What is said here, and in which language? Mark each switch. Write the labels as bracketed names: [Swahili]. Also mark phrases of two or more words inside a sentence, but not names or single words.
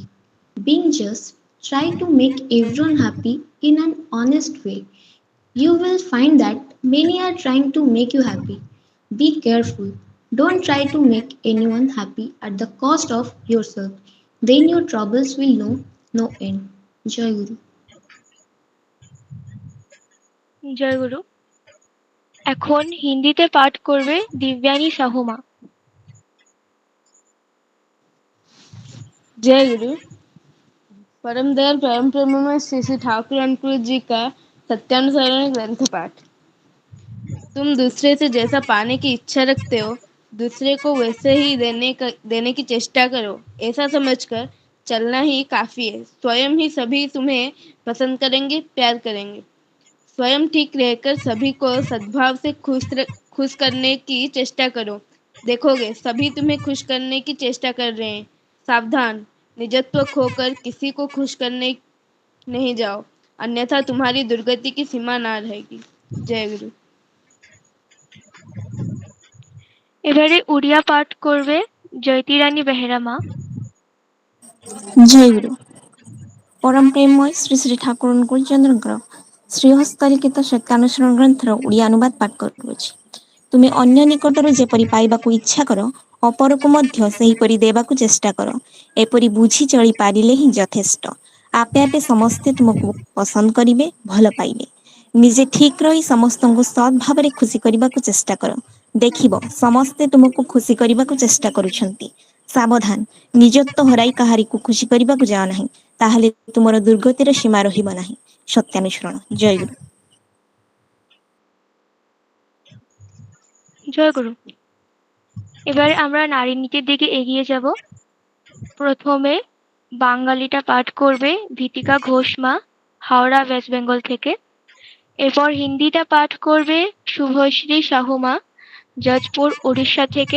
[English] Being just, try to make everyone happy in an honest way. You will find that many are trying to make you happy. Be careful. Don't try to make anyone happy at the cost of yourself. Then your troubles will know no end. [Hindi] जय गुरु. [Bangla] জয়গুরু। এখন হিন্দিতে পাঠ করবে দিব্যানী সাহু মা। [Hindi] जय गुरु। परम दयाल परम प्रेममय श्री श्री ठाकुर अनुकूल जी का सत्यानुसरण ग्रंथ पाठ। तुम दूसरे से जैसा पाने की इच्छा रखते हो, दूसरे को वैसे ही देने की चेष्टा करो। ऐसा समझकर चलना ही काफी है। स्वयं ही सभी तुम्हें पसंद करेंगे, प्यार करेंगे। स्वयं ठीक रहकर सभी को सद्भाव से खुश करने की चेष्टा करो। देखोगे सभी तुम्हें खुश करने की चेष्टा कर रहे हैं। सावधान, निजत्व खोकर किसी को खुश करने नहीं जाओ, अन्यथा तुम्हारी दुर्गति की सीमा ना रहेगी। जय गुरु। [Bangla] এবারে উড়িয়া পাঠ করবে জয়তী রানী বেহেরা মা। জয় গুরু। [Odia] ପରମ ପ୍ରେମମୟ ଶ୍ରୀ ଶ୍ରୀ ଠାକୁର ଅନୁକୂଳ ଚନ୍ଦ୍ରଙ୍କର ଶ୍ରୀହସ୍ତ ଲିଖିତ ସତ୍ୟାନୁସରଣ ଗ୍ରନ୍ଥର ଓଡ଼ିଆ ଅନୁବାଦ ପାଠ କରୁଅଛି। ତୁମେ ଅନ୍ୟ ନିକଟରୁ ଯେପରି ପାଇବାକୁ ଇଚ୍ଛା କର, ଅପରକୁ ମଧ୍ୟ ସେହିପରି ଦେବାକୁ ଚେଷ୍ଟା କର। ଏପରି ବୁଝି ଚଳି ପାରିଲେ ହିଁ ଯଥେଷ୍ଟ। ଆପେ ଆପେ ସମସ୍ତେ ତୁମକୁ ପସନ୍ଦ କରିବେ, ଭଲ ପାଇବେ। ନିଜେ ଠିକ୍ ରହି ସମସ୍ତଙ୍କୁ ସତ୍ ଭାବରେ ଖୁସି କରିବାକୁ ଚେଷ୍ଟା କର। ଦେଖିବ ସମସ୍ତେ ତୁମକୁ ଖୁସି କରିବାକୁ ଚେଷ୍ଟା କରୁଛନ୍ତି। ସାବଧାନ, ନିଜତ୍ୱ ହରାଇ କାହାରିକୁ ଖୁସି କରିବାକୁ ଯାଅ ନାହିଁ। ତାହେଲେ ତୁମର ଦୁର୍ଗତିର ସୀମା ରହିବ ନାହିଁ। ସତ୍ୟାନୁସରଣ। ଜୟଗୁରୁ। [Bangla] জয়গুরু। এবার আমরা নারী নীতির দিকে এগিয়ে যাব। প্রথমে বাঙালিটা পাঠ করবে ভীতিকা ঘোষ মা, হাওড়া ওয়েস্ট বেঙ্গল থেকে। এরপর হিন্দিটা পাঠ করবে শুভশ্রী সাহু মা, জাজপুর উড়িষ্যা থেকে।